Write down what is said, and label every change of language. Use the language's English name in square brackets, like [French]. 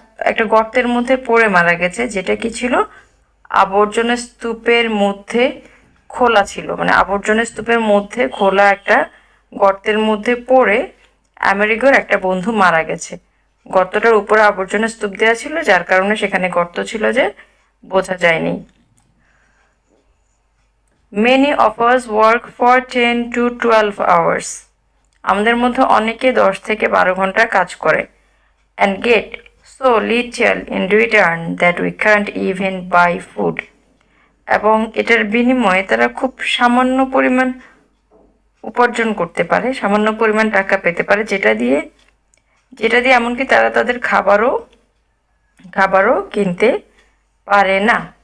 [Bangla] একটা গর্তের মধ্যে পড়ে মারা গেছে, যেটা কি ছিল, আবর্জনা স্তূপের মধ্যে খোলা ছিল, মানে আবর্জনা স্তূপের মধ্যে খোলা একটা গর্তের মধ্যে পড়ে আমেরিকার একটা বন্ধু মারা গেছে। গর্তটার উপরে আবর্জনা স্তূপ দেওয়া ছিল, যার কারণে সেখানে গর্ত ছিল যে বোঝা যায়নি। [English] Many of us work for 10 to 12 hours. [Bangla] আমাদের মধ্যে অনেকে 10 থেকে 12 ঘন্টা কাজ করে [English] and get so little in return that we can't even buy food. [Bangla] এবং এটার বিনিময়ে তারা খুব সামান্য পরিমাণ উপার্জন করতে পারে, সামান্য পরিমাণ টাকা পেতে পারে, যেটা দিয়ে এমনকি তারা তাদের খাবারও কিনতে পারে না।